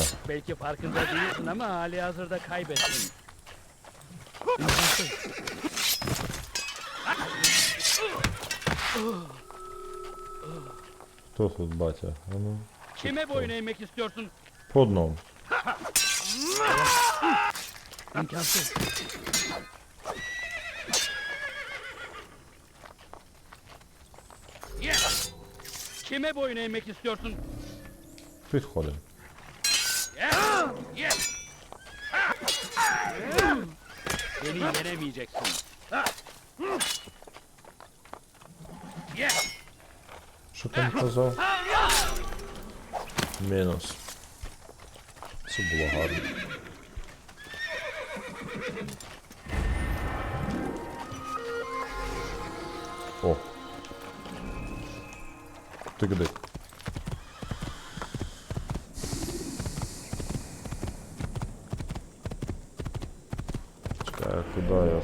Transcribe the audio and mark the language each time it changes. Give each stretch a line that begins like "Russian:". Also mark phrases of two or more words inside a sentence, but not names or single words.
Turkish: Belki farkında değilsin ama hali hazırda kaybettin.
Ukrainian: Хто тут, батя? А ну,
Turkish: Kime boyun eğmek istiyorsun?
Ukrainian: по одному.
Turkish: İmkansız. Yes. Kime boyun eğmek istiyorsun?
Ukrainian: Підходимо.
English: Yes. Yes.
Turkish: Beni yenemeyeceksin. Yes.
Ukrainian: Що там казав? Мінус. Це було гарно. О. Ти куди? Чекай, а куди я?